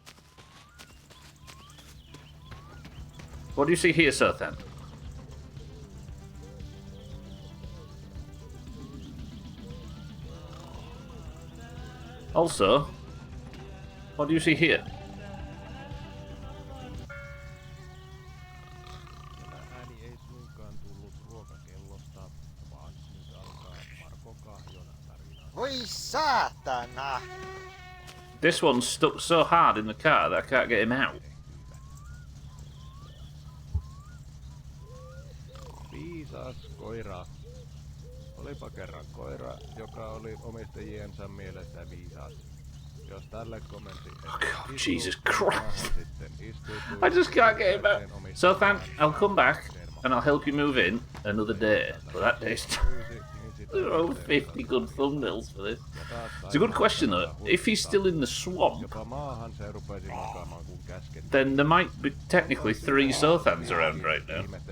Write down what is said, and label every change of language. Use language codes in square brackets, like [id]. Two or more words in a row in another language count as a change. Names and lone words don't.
[en] What do you see here, Sothan? Also, what do you see here? [fi] Voi saatana! [en] This one's stuck so hard in the car that I can't get him out. [fi] Viisas koira. Olipa kerran koira, joka oli omistajiensa mielestä viisas. Jos tälle kommentti... [en] Oh God, Jesus Christ. I just can't get him out. So, I'll come back and I'll help you move in another day. But that day's... There are 50 good thumbnails for this. It's a good question though. If he's still in the swamp, then there might be technically 3 Sothans around right now.